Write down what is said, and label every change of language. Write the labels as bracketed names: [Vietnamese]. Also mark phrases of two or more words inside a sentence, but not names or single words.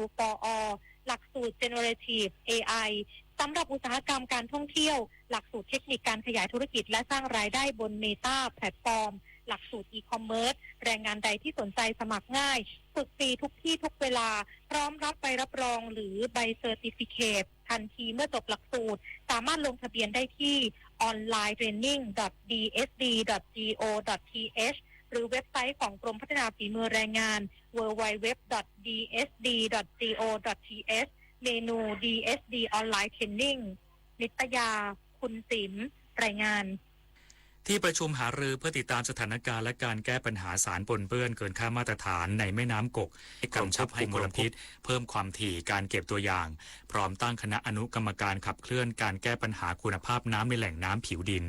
[English] for All [Thai] หลักสูตร [English] Generative AI [Thai] สำหรับอุตสาหกรรมการท่องเที่ยวหลักสูตรเทคนิคการขยายธุรกิจและสร้างราย ได้บน Meta แพลตฟอร์มหลักสูตร e-commerce แรงงานใดที่สนใจสมัครง่ายฝึกฟรีทุกที่ทุกเวลาพร้อมรับใบรับรองหรือใบเซอร์ติฟิเคตทันทีเมื่อจบหลักสูตรสามารถลงทะเบียนได้ที่ onlinetraining.dsd.go.th หรือเว็บไซต์ของกรมพัฒนาฝีมือแรงงาน www.dsd.go.th เมนู DSD Online Training นิตยา คุณสิมรายงาน ที่ประชุมหารือเพื่อติดตามสถานการณ์และการแก้ปัญหาสารปนเปื้อนเกินค่ามาตรฐานในแม่น้ำกกให้กำชับให้มลพิษเพิ่มความถี่การเก็บตัวอย่างพร้อมตั้งคณะอนุกรรมการขับเคลื่อนการแก้ปัญหาคุณภาพน้ำในแหล่งน้ำผิวดิน